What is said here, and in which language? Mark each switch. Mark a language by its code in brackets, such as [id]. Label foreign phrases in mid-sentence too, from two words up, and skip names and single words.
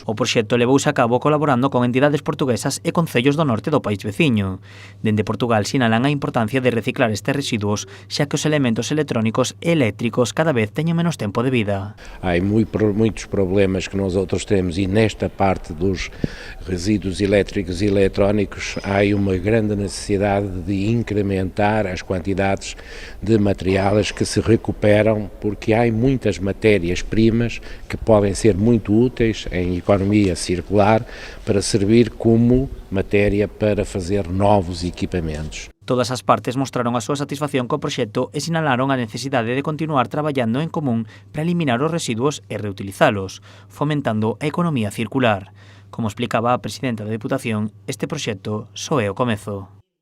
[gl] O proxecto levouse a cabo colaborando con entidades portuguesas e concellos do norte do país veciño. Dende Portugal sinalan a importancia de reciclar estes residuos, xa que os elementos electrónicos e eléctricos cada vez teñen menos tempo de vida. Hai moitos problemas que nós outros temos [pt] e nesta parte dos resíduos elétricos e eletrónicos há uma grande necessidade de incrementar as quantidades de materiais que se recuperam, porque há muitas matérias-primas que podem ser muito úteis em economia circular para servir como matéria para fazer novos equipamentos. [gl] Todas as partes mostraron a súa satisfacción co proxecto e sinalaron a necesidade de continuar traballando en común para eliminar os residuos e reutilizalos, fomentando a economía circular. Como explicaba a presidenta da Deputación, este proxecto só é o comezo.